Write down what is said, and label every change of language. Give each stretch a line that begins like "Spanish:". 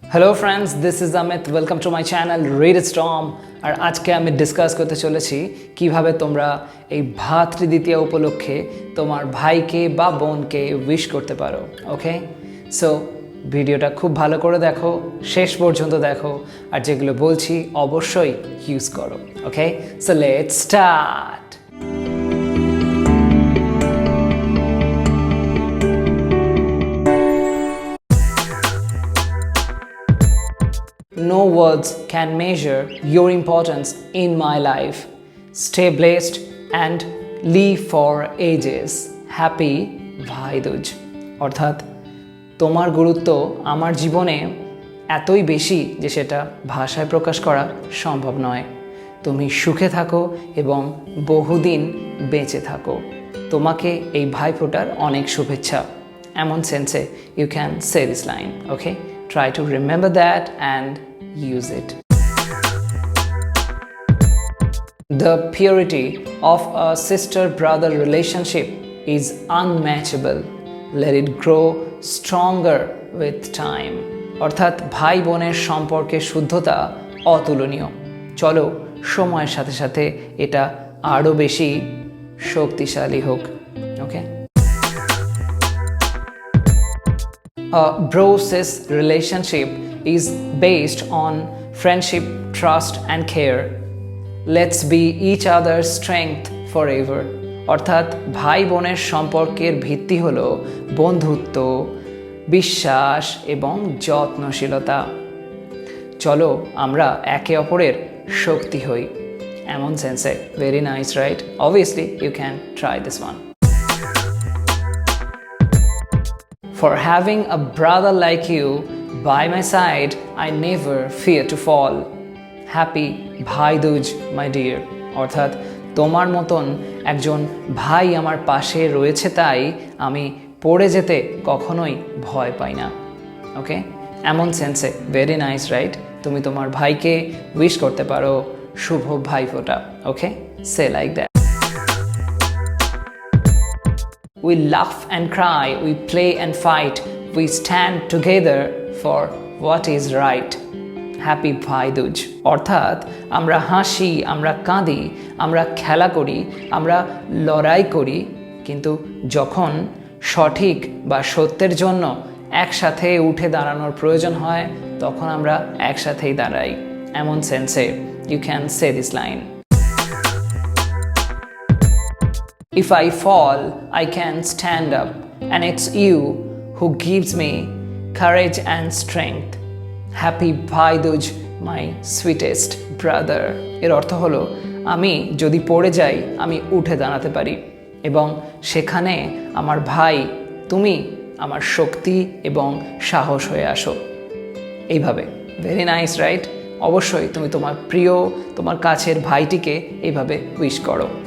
English: Hello friends, this is Amit. Welcome to my channel Read It Storm.
Bangla: আর আজকে আমি discuss করতে চলেছি কিভাবে তোমরা এই ভাতৃদ্বিতীয়া উপলক্ষে তোমার ভাইকে বা বোনকে উইশ করতে পারো। ওকে, সো ভিডিওটা খুব ভালো করে দেখো, শেষ পর্যন্ত দেখো, আর যেগুলো বলছি অবশ্যই ইউজ করো।
English: Okay, so let's start. No words can measure your importance in my life. Stay blessed and live for ages. Happy Bhai Dooj.
Bangla: অর্থাৎ তোমার গুরুত্ব আমার জীবনে এতই বেশি যে সেটা ভাষায় প্রকাশ করা সম্ভব নয়। তুমি সুখে থাকো এবং বহুদিন বেঁচে থাকো। তোমাকে এই ভাই ফোঁটার অনেক শুভেচ্ছা। এমন সেন্সে
English: You can say this line. Okay, try to remember that and use it. The purity of a sister-brother relationship is unmatchable. Let it grow stronger with time.
Bangla: অর্থাৎ ভাই বোনের সম্পর্কের শুদ্ধতা অতুলনীয়। চলো সময়ের সাথে সাথে এটা আরো বেশি শক্তিশালী হোক।
English: Okay, a bro-sis relationship is based on friendship, trust and care. Let's be each other's strength forever.
Bangla: অর্থাৎ ভাই বোনের সম্পর্কের ভিত্তি হলো বন্ধুত্ব, বিশ্বাস এবং যত্নশীলতা। চলো আমরা একে অপরের শক্তি হই। এমন সেন্সে
English: Very nice, right? Obviously you can try this one. For having a brother like you by my side, I never fear to fall. Happy Bhai Dooj, my dear.
Bangla: অর্থাৎ তোমার মতন একজন ভাই আমার পাশে রয়েছে তাই আমি পড়ে যেতে কখনোই ভয় পাই না। ওকে, এমন সেন্সে
English: Very nice, right?
Bangla: তুমি তোমার ভাইকে উইশ করতে পারো শুভ ভাই ফোঁটা।
English: Okay, say like that. We laugh and cry, we play and fight, we stand together for what is right. Happy Bhai Dooj.
Bangla: অর্থাৎ আমরা হাসি, আমরা কাঁদি, আমরা খেলা করি, আমরা লড়াই করি, কিন্তু যখন সঠিক বা সত্যের জন্য একসাথে উঠে দাঁড়ানোর প্রয়োজন হয় তখন আমরা একসাথেই দাঁড়াই।
English: এমন সেন্সে you can say this line. If I fall, I can stand up, and it's you who gives me courage and strength. Happy Bhai Dooj, my sweetest brother.
Bangla: এর অর্থ হলো আমি যদি পড়ে যাই আমি উঠে দাঁড়াতে পারি এবং সেখানে আমার ভাই তুমি আমার শক্তি এবং সাহস হয়ে আসো। এইভাবে
English: Very nice, right?
Bangla: অবশ্যই তুমি তোমার প্রিয়, তোমার কাছের ভাইটিকে এইভাবে উইশ করো।